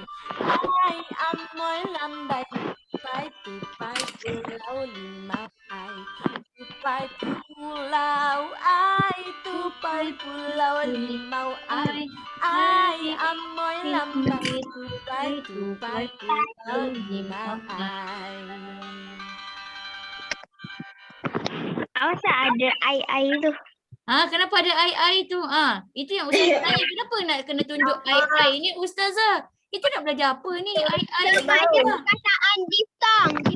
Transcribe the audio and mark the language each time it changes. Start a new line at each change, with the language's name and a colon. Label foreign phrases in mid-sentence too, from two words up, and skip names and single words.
Malay: Ai amoy lambai, tupai pulau limau ai. Tupai pulau ai, tupai pulau limau ai. Ai amoy lambai, tupai pulau limau ai. Masa ada ai tu. Kenapa ada ai tu? Itu yang Ustazah tanya. Kenapa nak kena tunjuk ai? Ini Ustazah. Kita nak belajar apa ni? Ai. Perkataan diftong.